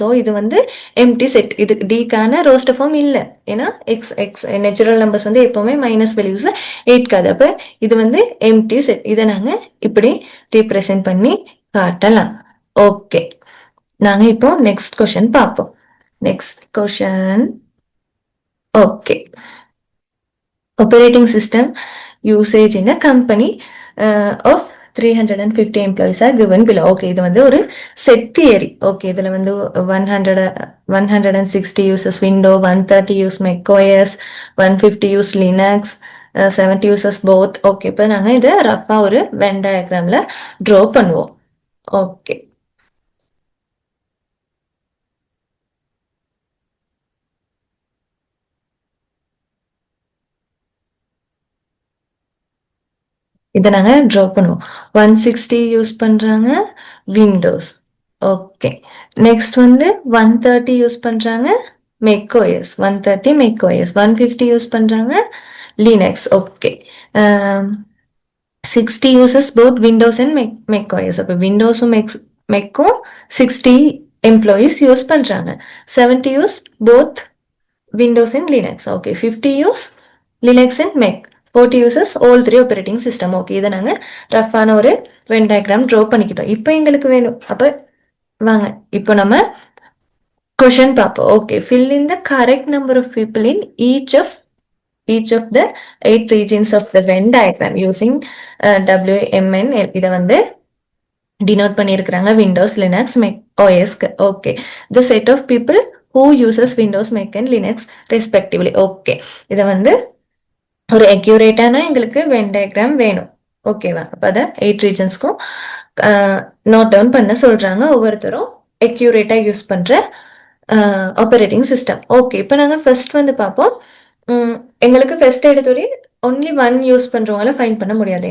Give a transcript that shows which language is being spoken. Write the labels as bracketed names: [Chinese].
[Tamil] So இது வந்து empty set. இது டிக்கான ரோஸ்ட் ஃபார்ம் இல்லை. ஏன்னா எக்ஸ் எக்ஸ் நேச்சுரல் நம்பர்ஸ் வந்து எப்பவுமே மைனஸ் வேல்யூஸ் ஏற்காது. அப்போ இது வந்து எம்டி செட். இதை நாங்கள் இப்படி ரீப்ரசென்ட் பண்ணி காட்டலாம். ஓகே, நாங்கள் இப்போ நெக்ஸ்ட் கொஷன் பார்ப்போம். Next question. [English] Okay, operating system usage in a company of 350 employees are given below. [Tamil] Okay, இது வந்து ஒரு set theory. [English] Okay, [Tamil] இதுல வந்து [English] 160 uses Windows, 130 use macOS, 150 use Linux, 70 uses both. [Tamil] Okay, இப்போ நாங்க இதை ரஃபா ஒரு வென் டயக்ராம்ல ட்ரா பண்ணுவோம். ஓகே, இதை நாங்கள் ட்ரா பண்ணுவோம். 160 யூஸ் பண்ணுறாங்க விண்டோஸ். ஓகே, நெக்ஸ்ட் வந்து 130 யூஸ் பண்ணுறாங்க macOS, 130 macOS, 150 யூஸ் பண்ணுறாங்க Linux. [English] Okay, 60 uses both Windows and macOS. [Tamil] அப்போ விண்டோஸும் மெக்கும் 60 எம்ப்ளாயீஸ் யூஸ் பண்ணுறாங்க. [English] 70 use both Windows and Linux. Okay, 50 use Linux and Mac, 40 uses all 3 operating system. [Tamil] Okay, இதை நாங்கள் ரஃபான ஒரு Venn diagram draw பண்ணிக்கிட்டோம். இப்போ எங்களுக்கு வேணும். அப்போ வாங்க இப்போ நம்ம கொஷன் பார்ப்போம். [English] Okay, fill in the correct number of people in each of the 8 regions of the Venn diagram using WMN. [Tamil] இதை வந்து டினோட் பண்ணியிருக்கிறாங்க Windows, Linux, Meg, ஓஎஸ்க்கு. [English] Okay, the set of people who uses Windows, Mac and Linux respectively. [Tamil] Okay, இதை வந்து ஒரு அக்யூரேட்டான எங்களுக்கு Venn diagram வேணும். ஓகேவா? அப்போ அதை 8 ரீஜன்ஸ்க்கும் நோட் டவுன் பண்ண சொல்றாங்க. ஒவ்வொருத்தரும் அக்யூரேட்டாக யூஸ் பண்ற ஆப்பரேட்டிங் சிஸ்டம். ஓகே, இப்போ நாங்கள் ஃபர்ஸ்ட் வந்து பார்ப்போம். எங்களுக்கு ஃபர்ஸ்ட் எடுத்தோடே ஒன்லி 1 யூஸ் பண்றவங்கள ஃபைன் பண்ண முடியாது.